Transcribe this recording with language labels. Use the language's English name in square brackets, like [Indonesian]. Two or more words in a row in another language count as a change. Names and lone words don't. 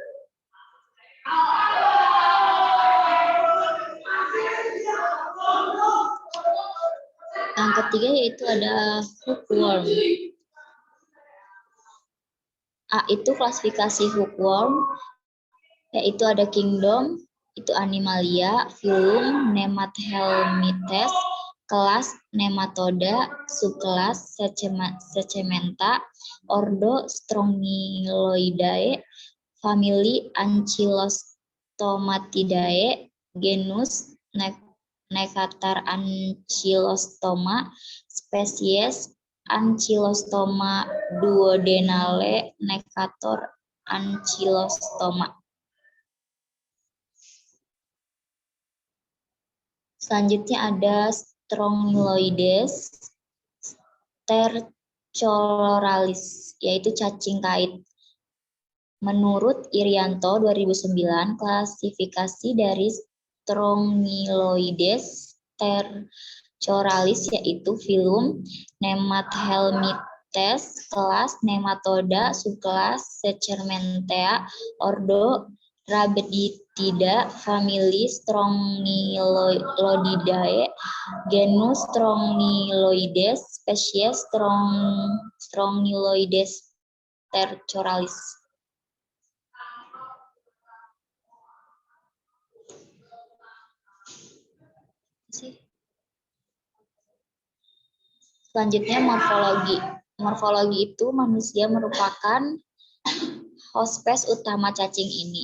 [Indonesian] Yang ketiga yaitu ada hookworm. Itu klasifikasi hookworm, yaitu ada kingdom, itu Animalia, phylum Nemathelmites, kelas Nematoda, subkelas Secementa, ordo Strongyloidae, famili Ancylostomatidae, genus Necator Ancylostoma, spesies Ancylostoma duodenale, Necator Ancylostoma. Selanjutnya ada Strongyloides stercoralis, yaitu cacing kait. Menurut Irianto 2009, klasifikasi dari Strongyloides stercoralis yaitu phylum Nemathelmites, kelas Nematoda, subkelas Secernentea, ordo Rhabditida, famili Strongyloididae, genus Strongyloides, spesies Strongyloides stercoralis. Selanjutnya morfologi. Morfologi itu manusia merupakan hospes utama cacing ini.